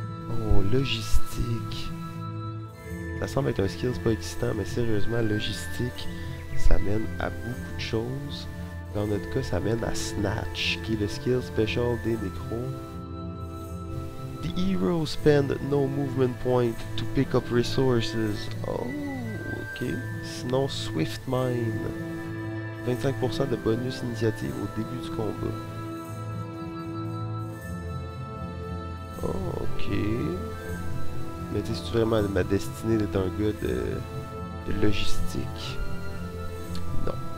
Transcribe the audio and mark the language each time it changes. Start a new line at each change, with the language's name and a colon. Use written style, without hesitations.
French: Oh, logistique. Ça semble être un skills pas existant, mais sérieusement, logistique, ça mène à beaucoup de choses. Dans notre cas, ça mène à Snatch, qui est le skill special des nécros.
English: The heroes spend no movement point to pick up resources.
French: Oh, ok. Sinon, Swift Mine. 25% de bonus initiative au début du combat. Oh, ok. Mais tu sais, c'est vraiment ma destinée d'être un gars de logistique? Non.